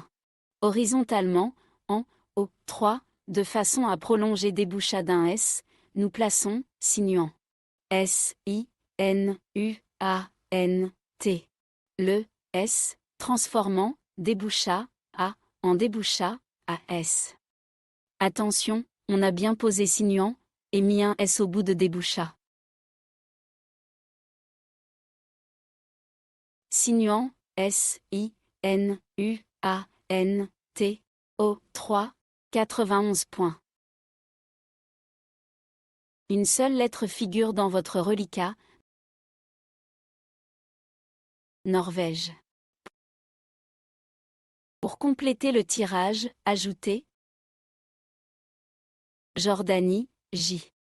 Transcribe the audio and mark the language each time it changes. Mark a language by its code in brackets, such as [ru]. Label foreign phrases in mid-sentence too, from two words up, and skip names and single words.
[fr] Horizontalement, en O3, de façon à prolonger déboucha d'un S, nous plaçons signuant. S, I, N, U, A, N, T. Le S, transformant déboucha A en déboucha à S. Attention, on a bien posé signuant et mis un S au bout de déboucha. Signuant, S, I, N, U, A, N, T, O, 3, 91 points. Une seule lettre figure dans votre reliquat. Norvège. Pour compléter le tirage, ajoutez Jordanie, J.